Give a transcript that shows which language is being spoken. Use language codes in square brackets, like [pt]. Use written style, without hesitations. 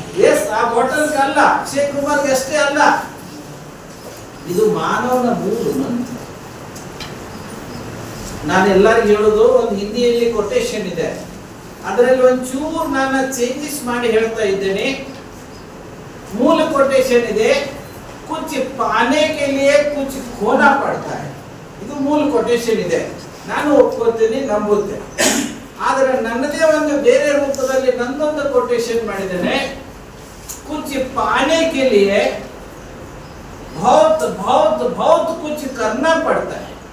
[kn] S, ಆ bottle ಕಲ್ಲ ಅಕ್ಷಯ್ ಕುಮಾರ್ಗೆ ಅಷ್ಟೇ ಅಲ್ಲ, ಇದು ಮಾನವನ ಮೂರು. ನಾನು ಎಲ್ಲರಿಗೂ ಹೇಳೋದು, ಒಂದು ಹಿಂದಿಯಲ್ಲಿ ಕೊಟೇಶನ್ ಇದೆ, ಅದರಲ್ಲಿ ಒಂಚೂರು ನಾನು ಚೇಂಜಸ್ ಮಾಡಿ ಹೇಳ್ತಾ ಇದ್ದೇನೆ. ಮೂಲ ಕೊಟೇಶನ್ ಇದೆ, [hi] ಕುछ पाने के लिए कुछ खोना पड़ता है. [kn] ಇದು ಮೂಲ ಕೊಟೇಶನ್ ಇದೆ. ನಾನು ಒಪ್ಕೊಳ್ತೀನಿ, ನಂಬುತ್ತೆ. ಆದರೆ ನನ್ನದೇ ಒಂದು ಬೇರೆ ರೂಪದಲ್ಲಿ ನನ್ನೊಂದು ಕೊಟೇಶನ್ ಮಾಡಿದ್ದೇನೆ. [hi] कुछ पाने के लिए बहुत बहुत बहुत कुछ करना पड़ता है.